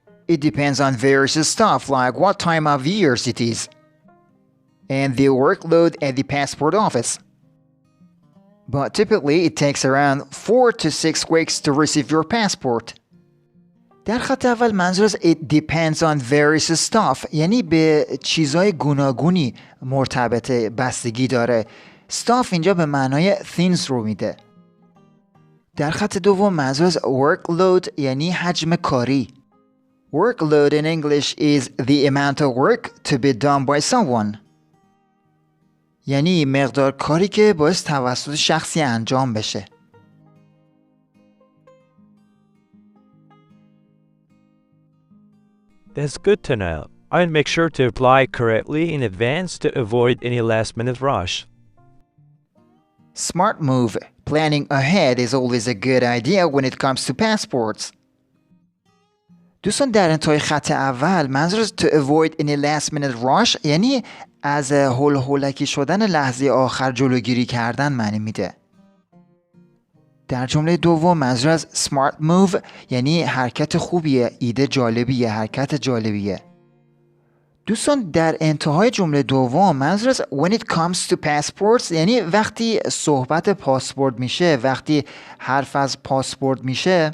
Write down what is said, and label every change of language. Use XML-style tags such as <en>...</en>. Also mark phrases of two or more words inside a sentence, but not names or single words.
<en>It depends on various stuff like what time of years it is and the workload at the passport office. But typically it takes around 4 to 6 weeks to receive your passport.</en> <fa>در خط اول منظور از</fa> <en>it depends on various stuff</en> <fa>یعنی به چیزهای گوناگونی مرتبطه، بستگی داره. stuff اینجا به معنای things رو میده. در خط دوم منظور از workload یعنی حجم کاری.</fa> <en>Workload in English is the amount of work to be done by someone.</en> <fa>یعنی مقدار کاری که باعث توسط شخصی انجام بشه.</fa> <en>That's good to know. I'll make sure to apply correctly in advance to avoid any last-minute rush. Smart move. Planning ahead is always a good idea when it comes to passports.</en> <fa>دوستان در انتهای خط اول منظور از</fa> <en>to avoid any last-minute rush</en> <fa>یعنی از هولکی شدن لحظه آخر جلوگیری کردن معنی میده. در جمله دوم منظور از</fa> <en>smart move</en> <fa>یعنی حرکت خوبیه، ایده جالبیه، حرکت جالبیه. دوستان در انتهای جمله دوم منظور از</fa> <en>when it comes to passports</en> <fa>یعنی وقتی صحبت پاسپورت میشه، وقتی حرف از پاسپورت میشه.</fa>